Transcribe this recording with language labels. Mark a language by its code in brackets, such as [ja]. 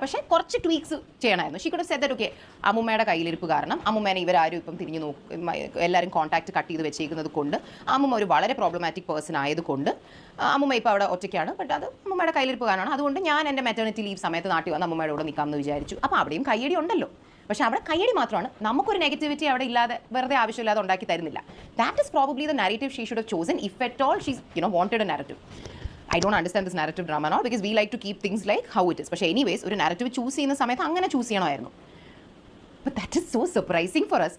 [ml] പക്ഷേ കുറച്ച് ട്വീക്സ് ചെയ്യണമായിരുന്നു. [en] she could have said that okay, [ml] അമ്മൂമ്മയുടെ കയ്യിലിരിപ്പ് കാരണം അമ്മൂമ്മേനെ ഇവരാരും ഇപ്പം തിരിഞ്ഞു എല്ലാവരും കോൺടാക്ട് കട്ട് ചെയ്ത് വെച്ചേക്കുന്നത് കൊണ്ട്, അമ്മൂമ്മ ഒരു വളരെ പ്രോബ്ലമാറ്റിക് പേഴ്സൺ ആയതുകൊണ്ട് അമ്മൂമ്മ ഇപ്പോൾ അവിടെ ഒറ്റയ്ക്കാണ്. ബട്ട് അത് അമ്മൂമ്മയുടെ കയ്യിലിരിപ്പ് കാരണമാണ്. അതുകൊണ്ട് ഞാൻ എൻ്റെ മെറ്റേണിറ്റി ലീവ് സമയത്ത് നാട്ടിൽ വന്ന് അമ്മൂമ്മയുടെ കൂടെ നിൽക്കാമെന്ന് വിചാരിച്ചു. അപ്പോൾ അവിടെയും കയ്യടി ഉണ്ടല്ലോ. പക്ഷേ അവിടെ കയ്യടി മാത്രമാണ്, നമുക്കൊരു നെഗറ്റിവിറ്റി അവിടെ ഇല്ലാതെ വെറുതെ ആവശ്യമില്ലാതെ ഉണ്ടാക്കി തരുന്നില്ല. [en] That is probably the narrative she should have chosen if at all she's wanted a narrative. I don't understand this narrative drama and all because we like to keep things like how it is. [ml] പക്ഷേ [en] anyways [ml] ഒരു narrative choose ചെയ്യുന്ന സമയത്ത് അങ്ങനെ choose ചെയ്യണമായിരുന്നു. [en] But that is so surprising for us.